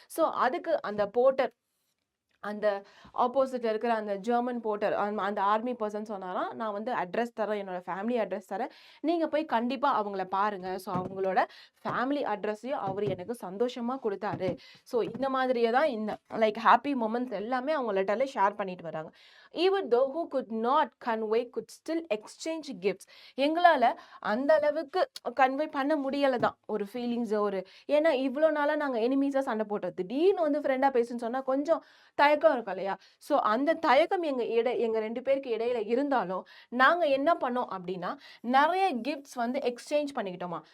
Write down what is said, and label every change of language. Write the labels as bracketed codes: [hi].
[ta] So அதுக்கு அந்த Porter, அந்த ஆப்போசிட்ல இருக்கிற அந்த ஜெர்மன் போர்ட்டர், அந்த ஆர்மி பர்சன் சொன்னாராம், நான் வந்து அட்ரஸ் தரேன், என்னோட ஃபேமிலி அட்ரஸ் தரேன், நீங்கள் போய் கண்டிப்பாக அவங்கள பாருங்கள். ஸோ அவங்களோட ஃபேமிலி அட்ரஸையும் அவர் எனக்கு சந்தோஷமாக கொடுத்தாரு. ஸோ இந்த மாதிரியே தான் இந்த லைக் ஹாப்பி மொமெண்ட்ஸ் எல்லாமே அவங்க லெட்டரில் ஷேர் பண்ணிட்டு வராங்க. [en] even though who could not convey could still exchange gifts. [ta] எங்களால் அந்த அளவுக்கு கன்வே பண்ண முடியலை தான் ஒரு ஃபீலிங்ஸ், ஏன்னா இவ்வளோ நாளாக நாங்கள் எனிமீஸாக சண்டை போட்டோம், திடீர்னு வந்து ஃப்ரெண்டாக பேசுன்னு சொன்னால் கொஞ்சம் தயக்கம் இருக்கும் இல்லையா. ஸோ அந்த தயக்கம் எங்கள் 2 பேருக்கு இடையில இருந்தாலும் நாங்கள் என்ன பண்ணோம் அப்படின்னா, நிறைய கிஃப்ட்ஸ் வந்து எக்ஸ்சேஞ்ச் பண்ணிக்கிட்டோமா.